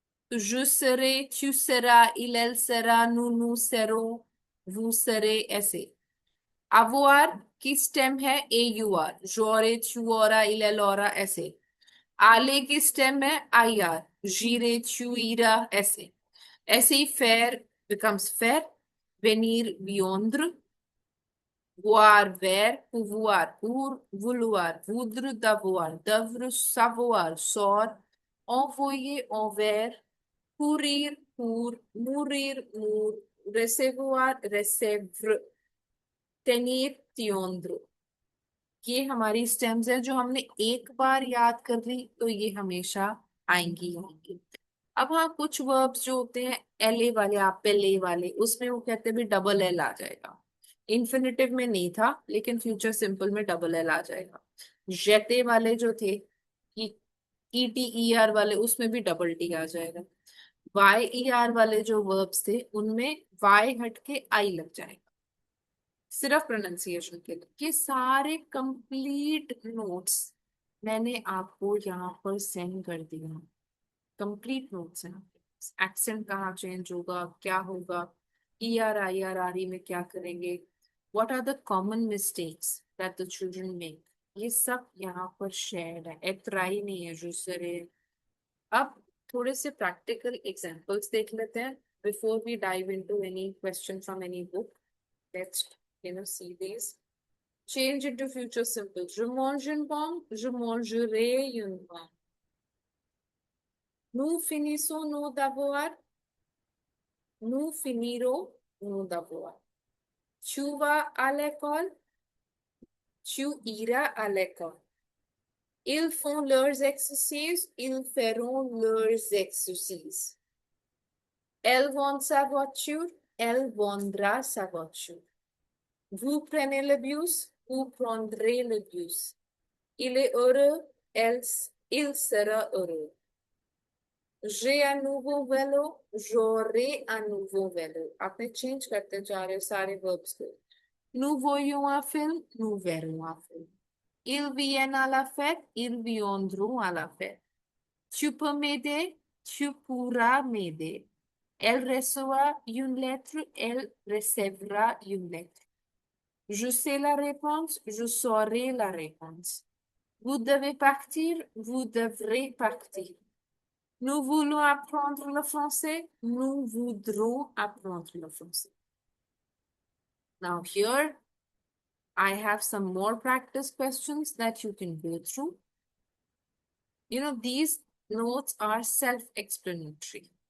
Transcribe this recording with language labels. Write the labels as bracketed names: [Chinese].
[French] तो je serai, tu seras, il, elle sera, nous serons, vous serez, ऐसे। avoir [Hindi] की stem है ए you are, [French] j'aurai, tu auras, il, elle aura, ऐसे। aller [Hindi] की stem है I R, [French] j'irai, tu iras, ऐसे। [Hindi] ऐसे ही [French] faire becomes faire, venir, viendre, voir, ver, pouvoir, pour, vouloir, voudre, d'avoir, d'œuvre, savoir, sort, envoyer, envers, courir, pour, mourir, mour, recevoir, recevre, tenir, tiendre। [Hindi] ये हमारी stems हैं जो हमने एक बार याद कर ली तो ये हमेशा आएंगी ही आएंगी। अब हाँ कुछ वर्ब्स जो होते हैं एल वाले, आप पहले वाले, उसमें वो कहते हैं भी डबल एल आ जाएगा। इन्फिनेटिव में नहीं था लेकिन फ्यूचर सिंपल में डबल एल आ जाएगा। जेते वाले जो थे, ई टी ई आर वाले, उसमें भी डबल टी आ जाएगा। वाई ई आर वाले जो वर्ब्स थे उनमें वाई हट के आई लग जाएगा, सिर्फ प्रोनाउंसिएशन के लिए। ये सारे कंप्लीट नोट्स मैंने आपको यहाँ पर सेंड कर दिया, कंप्लीट नोट्स हैं। एक्सेंट कहाँ चेंज होगा, क्या होगा, E R I R E में क्या करेंगे, [English] what are the common mistakes that the children make, [Hindi] ये सब यहाँ पर शेयर्ड है। एत्राई नहीं है जो सरे। अब थोड़े से प्रैक्टिकल एग्जांपल्स देख लेते हैं [English] Before we dive into any question from any book. Let's see these. Change into future simple. [French] Je mange une pomme, je mangerai une pomme. Nous finissons nos devoirs, nous finirons nos devoirs. Tu vas à l'école, tu iras à l'école. Ils font leurs exercices, ils feront leurs exercices. Elle vend sa voiture, elle vendra sa voiture. Vous prenez le bus, vous prendrez le bus. Il est heureux, il sera heureux. J'ai un nouveau vélo, j'aurai un nouveau vélo. [Hindi] आपने change करते जा रहे हो सारे verbs को. [French] Nous voyons un film, nous verrons un film. Ils viennent à la fête, ils viendront à la fête. Tu peux m'aider, tu pourras m'aider. Elle reçoit une lettre, elle recevra une lettre. Je sais la réponse, je saurai la réponse. Vous devez partir, vous devrez partir. Nous voulons apprendre le français, nous voudrons apprendre le français. [English] Now here, I have some more practice questions that you can go through. You know, these notes are self-explanatory.